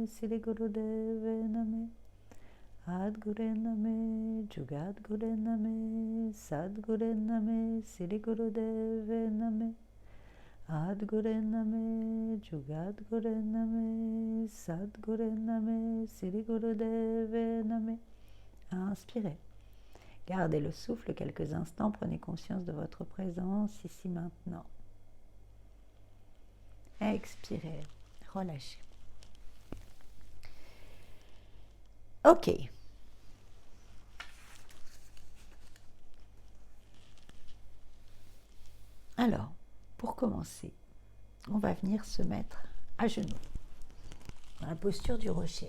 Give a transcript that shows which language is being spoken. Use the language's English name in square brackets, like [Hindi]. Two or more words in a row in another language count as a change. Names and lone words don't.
[Sanskrit] Sri Gurudeve Name, Adguru Name, Jugadguru Name, Sadguru Name, Sri Gurudeve Name, Adguru Name, Jugadguru Name, Sadguru Name, Sri Gurudeve Name. [French] Inspirez. Gardez le souffle quelques instants, prenez conscience de votre présence ici maintenant. Expirez, relâchez. Ok. Alors, pour commencer, on va venir se mettre à genoux, dans la posture du rocher.